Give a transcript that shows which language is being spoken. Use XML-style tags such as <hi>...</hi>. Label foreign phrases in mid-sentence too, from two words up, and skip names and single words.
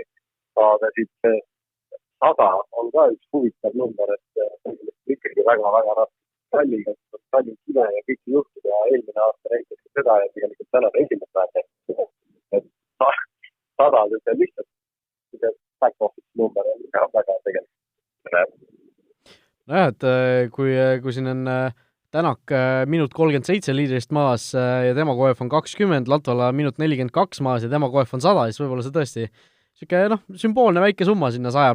<et>Aga siit 100 on ka üks huvitav number, et ikkagi väga-väga raske Tallinna kino ja kõiki juhtub ja eelmine aasta näitas seda ja tegelikult täna esimest päeva. Et 100 see lihtsalt back-office number on väga tegelikult. Nojah, et kui siin on Tänak minut 37 liidrist maas ja tema koef on 20, Latvala minut 42 maas ja tema koef on 100, siis võib-olla see tõesti sümboolne väike summa sinna 100</et>